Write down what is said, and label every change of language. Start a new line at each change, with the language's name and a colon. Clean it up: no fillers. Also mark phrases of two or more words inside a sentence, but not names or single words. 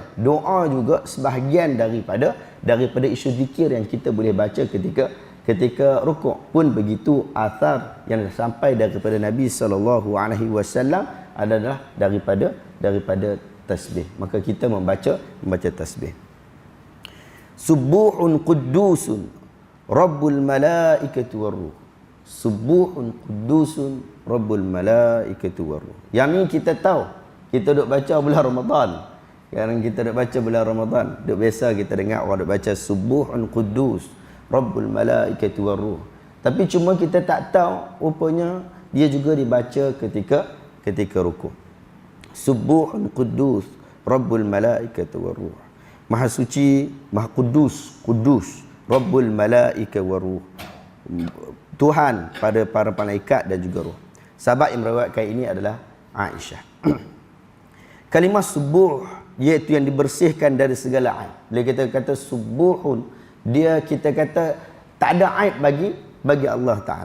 Malay: Doa juga sebahagian daripada isu zikir yang kita boleh baca ketika rukuk. Pun begitu athar yang sampai daripada Nabi SAW adalah daripada tasbih. Maka kita membaca tasbih.
Arabic: سبوح قدوس رب الملائكة والروح. سبوح قدوس رب الملائكة والروح.
Malay: Yang ni kita tahu. Kita duk baca bulan Ramadan. Sekarang kita duk baca bulan Ramadan, duk biasa kita dengar orang duk baca
Arabic: سبوح قدوس رب الملائكة والروح.
Malay: Tapi cuma kita tak tahu rupanya dia juga dibaca ketika rukuk.
Arabic: سبوح قدوس رب الملائكة والروح.
Malay: Maha suci, Maha Kudus
Arabic: رب الملائكة والروح.
Malay: Tuhan pada para malaikat dan juga roh. Sahabat yang meriwayatkan ini adalah Aisyah. Kalimah subuh iaitu yang dibersihkan dari segala aib. Bila kita kata subuhun, dia kita kata tak ada aib bagi Allah Taala.